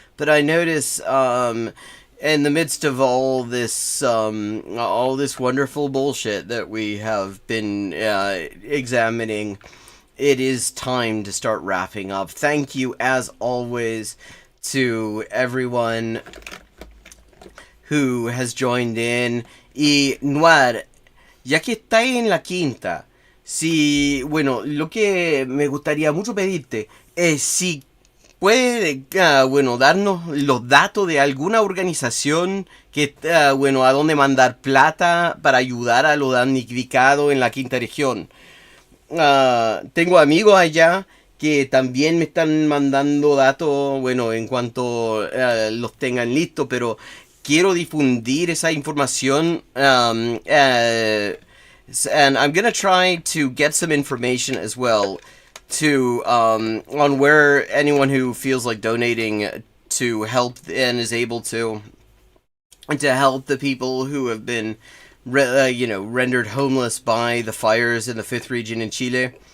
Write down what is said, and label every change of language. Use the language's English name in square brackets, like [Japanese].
[English] But I notice, in the midst of all this wonderful bullshit that we have been examining, it is time to start wrapping up. Thank you, as always, to everyone who has joined in. [Spanish] Y, Noir, ya que está en la quinta, lo que me gustaría mucho pedirte es si puede, bueno, darnos los datos de alguna organización que, bueno, a dónde mandar plata para ayudar a los damnificados en la quinta región. Tengo amigos allá que también me están mandando datos, bueno, en cuanto los tengan listos, pero quiero difundir esa información. [English] And I'm gonna try to get some information as well to on where anyone who feels like donating to help and is able to help the people who have been rendered homeless by the fires in the 5th region in Chile.